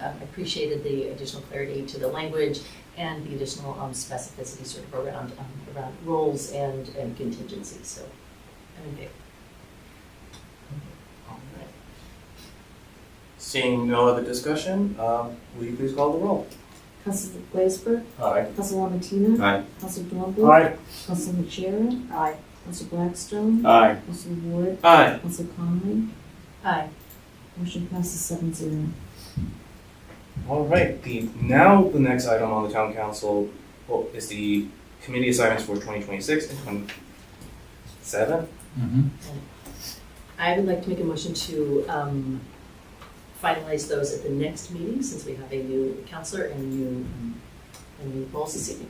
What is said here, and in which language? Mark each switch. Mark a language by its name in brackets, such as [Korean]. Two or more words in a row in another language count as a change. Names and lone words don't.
[English] I appreciated the additional clarity to the language and the additional specificity sort of around roles and contingencies. So I'm in favor. All right. Seeing no other discussion, will you please call the roll? Councilor Glazeberg. Aye. Councilor Lamattina. Aye. Councilor Dornbusch. Aye. Councilor McSherry. Aye. Councilor Blackstone. Aye. Councilor Ward. Aye. Councilor Conley. Aye. Motion passes 7-0. All right, now the next item on the town council is the committee assignments for 2026 and 2027. I would like to make a motion to finalize those at the next meeting, since we have a new counselor and new roles this evening.